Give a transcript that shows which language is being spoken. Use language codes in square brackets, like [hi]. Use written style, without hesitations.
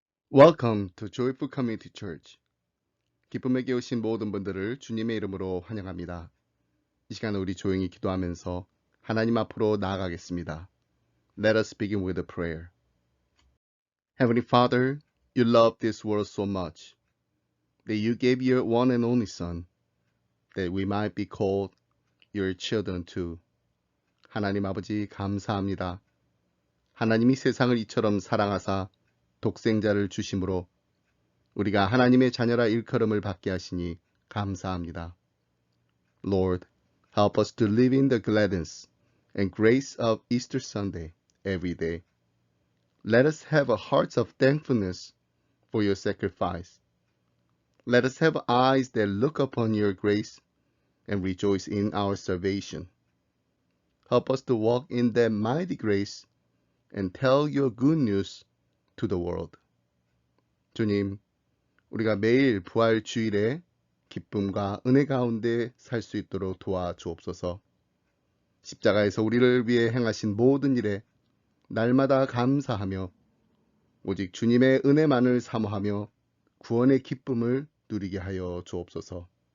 [en] Welcome to Joyful Community Church. [ko] 기쁨에게 오신 모든 분들을 주님의 이름으로 환영합니다. 이 시간에 우리 조용히 기도하면서 하나님 앞으로 나아가겠습니다. [en] Let us begin with a prayer. Heavenly Father, you love this world so much that you gave your one and only Son, that we might be called your children too. [ko] 하나님 아버지 감사합니다. 하나님이 세상을 이처럼 사랑하사 독생자를 주심으로 우리가 하나님의 자녀라 일컬음을 받게 하시니 감사합니다. [en] Lord, help us to live in the gladness and grace of Easter Sunday every day. Let us have a heart of thankfulness for your sacrifice. Let us have eyes that look upon your grace and rejoice in our salvation. Help us to walk in that mighty grace and tell your good news to the world. [ko] 주님, 우리가 매일 부활 주일에 기쁨과 은혜 가운데 살 수 있도록 도와주옵소서. 십자가에서 우리를 위해 행하신 모든 일에 날마다 감사하며 오직 주님의 은혜만을 사모하며 구원의 기쁨을 누리게 하여 주옵소서.